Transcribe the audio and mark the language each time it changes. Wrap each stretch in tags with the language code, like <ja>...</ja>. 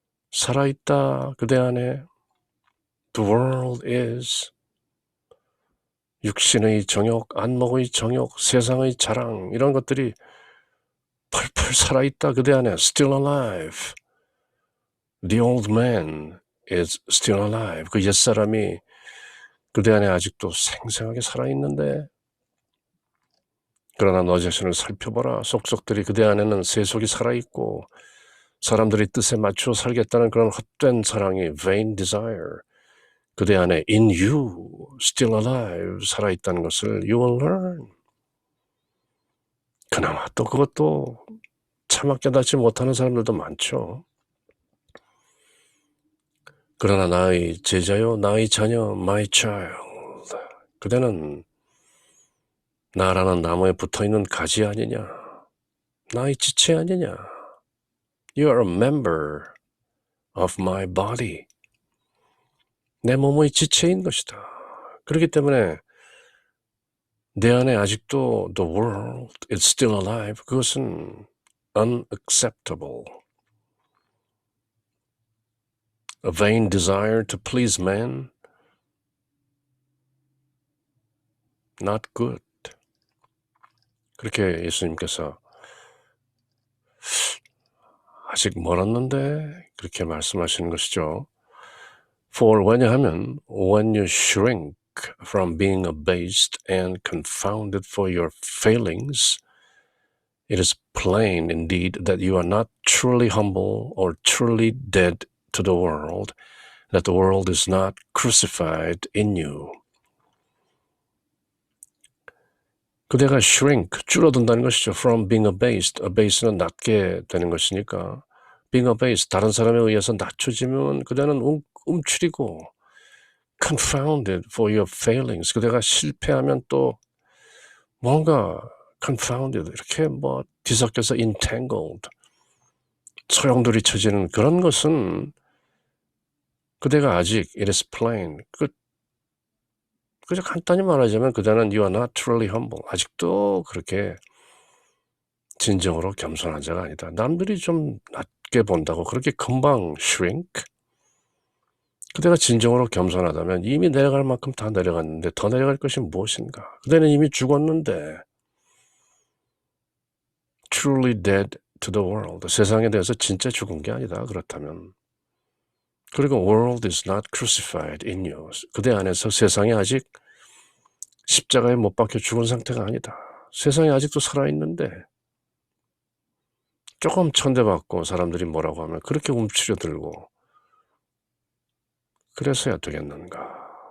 <ko>살아있다, 그대 안에.</ko> <en>The world is.</en> <ko>육신의 정욕, 안목의 정욕, 세상의 자랑 이런 것들이 펄펄 살아있다 그대 안에</ko> <en>still alive. The old man is still alive.</en> <ko>그 옛사람이 그대 안에 아직도 생생하게 살아있는데 그러나 너 자신을 살펴보라. 속속들이 그대 안에는 세속이 살아있고 사람들이 뜻에 맞추어 살겠다는 그런 헛된 사랑이</ko> <en>vain desire</en> <ko>그대 안에</ko> <en>in you still alive</en> <ko>살아있다는 것을</ko> <en>you will learn.</en> <ko>그나마 또 그것도 차마 깨닫지 못하는 사람들도 많죠. 그러나 나의 제자요, 나의 자녀,</ko> <en>my child.</en> <ko>그대는 나라는 나무에 붙어있는 가지 아니냐. 나의 지체 아니냐.</ko> <en>You are a member of my body.</en> <ko>내 몸의 지체인 것이다. 그렇기 때문에 내 안에 아직도</ko> <en>the world is still alive.</en> <ko>그것은 unacceptable.</ko> <en>A vain desire to please man. Not good.</en> <ko>그렇게 예수님께서 아직 멀었는데 그렇게 말씀하시는 것이죠.</ko> <en>For</en> <ko>왜냐하면</ko> <en>when you shrink from being abased and confounded for your failings, it is plain indeed that you are not truly humble or truly dead to the world, that the world is not crucified in you.</en> <ko>그대가 shrink, 줄어든다는 것이죠.</ko> <en>From being abased,</en> <ko>abased는 낮게 되는 것이니까 being abased, 다른 사람에 의해서 낮춰지면 그대는 움츠리고</ko> <en>confounded for your failings,</en> <ko>그대가 실패하면 또 뭔가 confounded, 이렇게 뭐 뒤섞여서 entangled, 소용돌이 쳐지는 그런 것은 그대가 아직</ko> <en>it is plain,</en> <ko>그저 간단히 말하자면 그대는</ko> <en>you are not truly humble,</en> <ko>아직도 그렇게 진정으로 겸손한 자가 아니다. 남들이 좀 낮게 본다고 그렇게 금방 shrink? 그대가 진정으로 겸손하다면 이미 내려갈 만큼 다 내려갔는데 더 내려갈 것이 무엇인가? 그대는 이미 죽었는데</ko> <en>truly dead to the world.</en> <ko>세상에 대해서 진짜 죽은 게 아니다. 그렇다면. 그리고</ko> <en>world is not crucified in you.</en> <ko>그대 안에서 세상에 아직 십자가에 못 박혀 죽은 상태가 아니다. 세상에 아직도 살아있는데 조금 천대받고 사람들이 뭐라고 하면 그렇게 움츠려들고 그래서야 되겠는가.</ko>